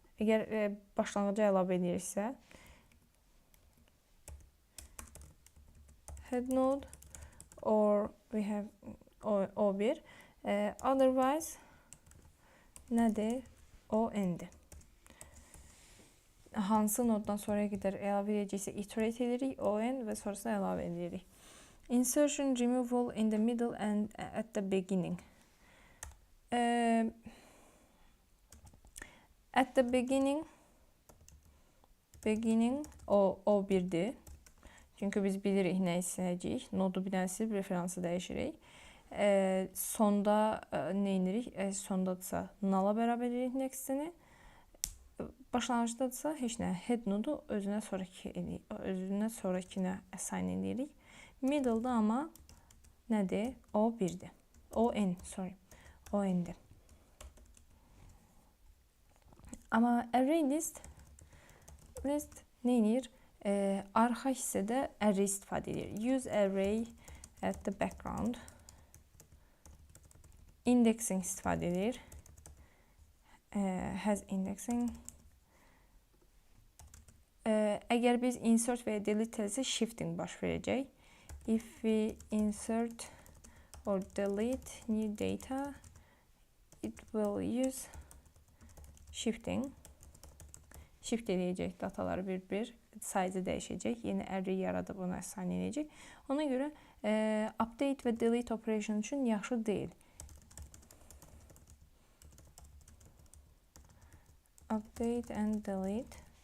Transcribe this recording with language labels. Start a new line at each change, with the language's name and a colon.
Azerbaijani: Əgər başlanğıca əlavə ediriksə
English: head node or we have o1 otherwise
Azerbaijani: nədir? O n'dir. Hansı noddan sonraya qədər əlavə edəcəksə iterate edirik, on və sonrasında əlavə edirik.
English: Insertion, removal in the middle and at the beginning. At the beginning
Azerbaijani: o1'dir. Çünki biz bilirik nə istəyəcəyik. Nodu bilənsiz referansı dəyişirik. Sonda nə edirik? Sondadırsa null'a bərabər edirik next'ini. Başlanğıcdadırsa heç nə. Head nodu özünə sonrakinə assign edirik. Middle'da ama nədir? O1'dir. O-n'dir. Amma ArrayList nə edir? Arxa hissədə array istifadə edir.
English: Use array at the background.
Azerbaijani: Indexing istifadə edir.
English: Has indexing.
Azerbaijani: Əgər biz insert və ya delete etsək, shifting baş verəcək.
English: If we insert or delete new data, it will use shifting.
Azerbaijani: Shift edəcək dataları bir-bir, size dəyişəcək. Yeni array yaradıb ona assign edəcək. Ona görə update və delete operation üçün yaxşı deyil.
English: Update and delete.